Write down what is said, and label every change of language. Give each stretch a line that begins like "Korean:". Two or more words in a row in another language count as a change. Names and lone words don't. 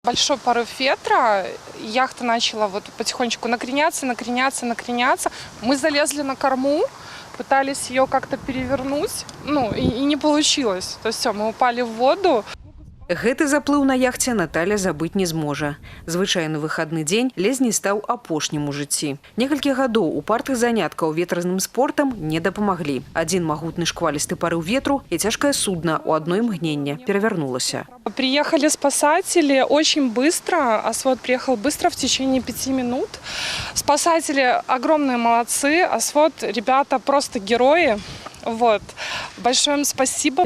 Russian: Большой порыв ветра, яхта начала вот потихонечку накреняться. Мы залезли на корму, пытались ее как-то перевернуть, и не получилось. То есть все, мы упали в воду.
Belarusian: Гэты заплыў на яхце Наталя забыць не зможа. Звычайны выхадны дзень ледзь стаў апошнім у жыцці. Некалькі гадоў упартых заняткаў ветразным спортам не дапамаглі. Адзін магутны шквалісты парыў ветру и цяжкае судно у одно мгненне перевернулося.
Russian: Приехали спасатели очень быстро. Освод приехал быстро, в течение 5 минут. Спасатели огромные молодцы. Освод, ребята, просто герои. Вот. Большое им спасибо.